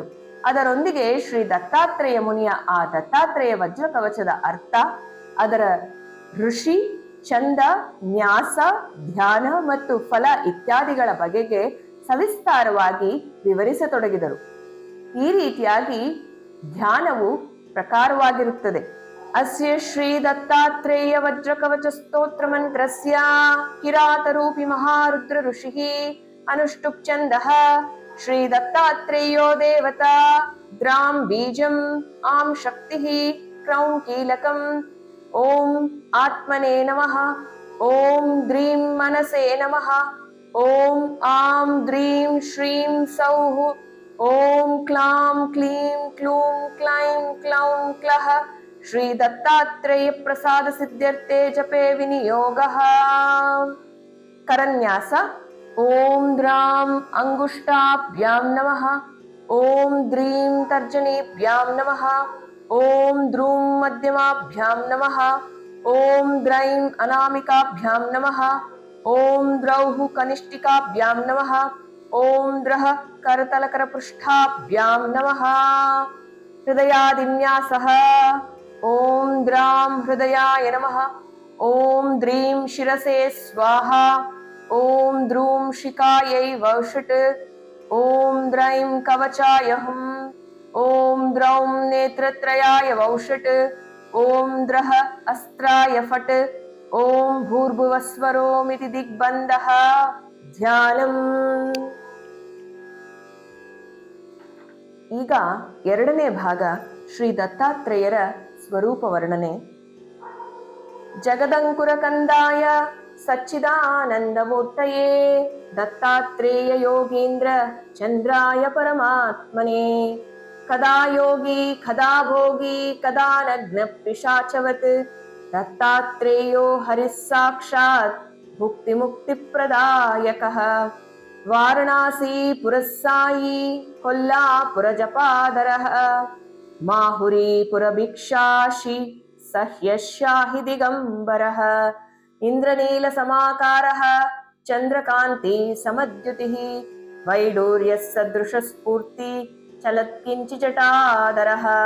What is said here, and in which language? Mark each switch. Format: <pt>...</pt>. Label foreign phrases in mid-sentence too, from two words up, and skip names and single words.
<kn>ಅದರೊಂದಿಗೆ ಶ್ರೀ ದತ್ತಾತ್ರೇಯ ಮುನಿಯ ಆ ದತ್ತಾತ್ರೇಯ ವಜ್ರ ಕವಚದ ಅರ್ಥ, ಅದರ ಋಷಿ, ಚಂದ, ನ್ಯಾಸ, ಧ್ಯಾನ ಮತ್ತು ಫಲ ಇತ್ಯಾದಿಗಳ ಬಗೆಗೆ ಸವಿಸ್ತಾರವಾಗಿ ವಿವರಿಸತೊಡಗಿದರು. ಈ ರೀತಿಯಾಗಿ ಧ್ಯಾನವು ಪ್ರಕಾರವಾಗಿರುತ್ತದೆ.</kn> <sa>ಅಸ್ಯ ಶ್ರೀ ದತ್ತಾತ್ರೇಯ ವಜ್ರ ಕವಚ ಸ್ತೋತ್ರ ಮಂತ್ರಸ್ಯ ಕಿರಾತರೂಪಿ ಮಹಾರುದ್ರ ಋಷಿ ಅನುಷ್ಟುಪ್ ಛಂದಃ ಶ್ರೀ ದತ್ತಾತ್ರೇಯೋ ದೇವತಾ ದ್ರಾಂ ಬೀಜಂ ಆಂ ಶಕ್ತಿ ಕ್ರೌಂ ಕೀಲಕಂ. ಓಂ ಆತ್ಮನೇ ನಮಃ. ಓಂ ದ್ರೀಂ ಮನಸೇ ನಮಃ. ಓಂ ಆಂ ದ್ರೀಂ ಶ್ರೀಂ ಸೌಃ. ಓಂ ಕ್ಲಾಂ ಕ್ಲೀಂ ಕ್ಲೂಂ ಕ್ಲೈಂ ಕ್ಲೌಂ ಕ್ಲಃ. ಶ್ರೀ ದತ್ತಾತ್ರೇಯ ಪ್ರಸಾದ ಸಿದ್ಧ್ಯರ್ಥೆ ಜಪೆ ವಿನಿಯೋಗಃ. ಕರನ್ಯಾಸ. ಓಂ ದ್ರಾಂ ಅಂಗುಷ್ಟಾಭ್ಯಾಂ ನಮಃ. ಓಂ ದ್ರೀಂ ತರ್ಜನೀಭ್ಯಾಂ ನಮಃ. ಓಂ ದ್ರೂಂ ಮಧ್ಯಮಾಭ್ಯಾಂ ನಮಃ. ಓಂ ದ್ರೈಂ ಅನಾಮಿಕಾಭ್ಯಾಂ ನಮಃ. ಓಂ ದ್ರೌಃ ಕನಿಷ್ಠಿಕಾಭ್ಯಾಂ ನಮಃ. ಓಂ ದ್ರಃ ಕರತಲಕರಪೃಷ್ಠಾಭ್ಯಾಂ ನಮಃ. ಹೃದಯಾದಿನ್ಯಾಸಃ. ಓಂ ದ್ರಾಂ ಹೃದಯಾಯ ನಮಃ. ಓಂ ದ್ರೀಂ ಶಿರಸೇ ಸ್ವಾಹಾ. ಓಂ ದ್ರೂಂ ಶಿಖಾಯೈ ವೌಷಟ್. ಓಂ ದ್ರೈಂ ಕವಚಾಯ ಹುಂ. ಓಂ ದ್ರೌಂ ನೇತ್ರತ್ರಯಾಯ ವೌಷಟ್. ಓಂ ದ್ರಃ ಅಸ್ತ್ರಾಯ ಫಟ್. ಓಂ ಭೂರ್ಭುವಸ್ವರೋಮಿತಿ ದಿಗ್ಬಂಧಃ. ಧ್ಯಾನಂ.</sa> <kn>ಈಗ ಎರಡನೇ ಭಾಗ ಶ್ರೀ ದತ್ತಾತ್ರೇಯರ ಸ್ವರೂಪ ವರ್ಣನೆ.</kn> <sa>ಜಗದಂಕುರ ಕಂದಾಯ ಸಚ್ಚಿದಾನಂದಮೂರ್ತಯೇ ದತ್ತಾತ್ರೇಯ ಯೋಗೀಂದ್ರ ಚಂದ್ರಾಯ ಪರಮಾತ್ಮನೇ ಕದಾ ಯೋಗಿ ಕದಾ ಭೋಗಿ ಕದಾ ನಗ್ನ ಪಿಶಾಚವತ್ दत्तात्रेयो हरिः साक्षात् भुक्तिमुक्तिप्रदायकः वाराणसीपुरः सायी कोल्लापुरजपादरः माहुरीपुरभिक्षाशी सह्यशाहि दिगम्बरः इन्द्रनीलसमाकारः चन्द्रकान्ति समद्युतिः वैडूर्यः सदृशस्फूर्ति चलत्किञ्चिजटाधरः</sa>